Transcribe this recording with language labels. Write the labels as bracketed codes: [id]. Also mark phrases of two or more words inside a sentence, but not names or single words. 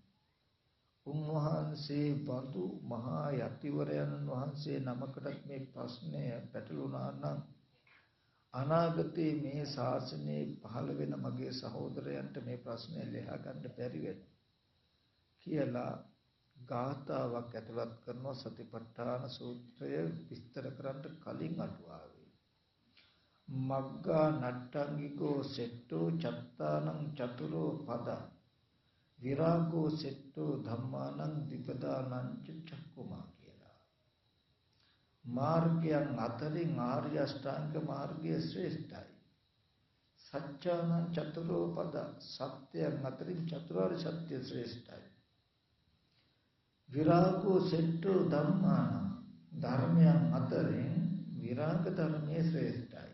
[si] උන්වහන්සේ බඳු මහා යතිවරයන් වහන්සේ නමකටත් මේ ප්‍රශ්නය පැටළුණා නම් අනාගතයේ මේ ශාසනයේ පහළ වෙන මගේ සහෝදරයන්ට මේ ප්‍රශ්නය ලියා ගන්න බැරි වෙන කියලා ගාථාවක් ඇතුළත් කරනවා. සතිපට්ඨාන සූත්‍රය විස්තර කරන්න කලින් අටුවාවේ [pi] මග්ගා නට්ටංගිකෝ සෙට්ටෝ චත්තානං චතුරෝ පද විරාගෝ සෙට්ටෝ ධම්මානං විපදානං චක්කුමා කියලා. [si] මාර්ගයන් අතරින් ආර්ය අෂ්ටාංග මාර්ගය ශ්‍රේෂ්ඨයි. [pi] සත්‍යානං චතුරෝ පද [si] සත්‍යයන් අතරින් චතුරාර්ය සත්‍ය ශ්‍රේෂ්ඨයි. [pi] විරාගෝ සෙට්ටෝ ධම්මාන [si] ධර්මයන් අතරින් විරාග ධර්මයේ ශ්‍රේෂ්ඨයි.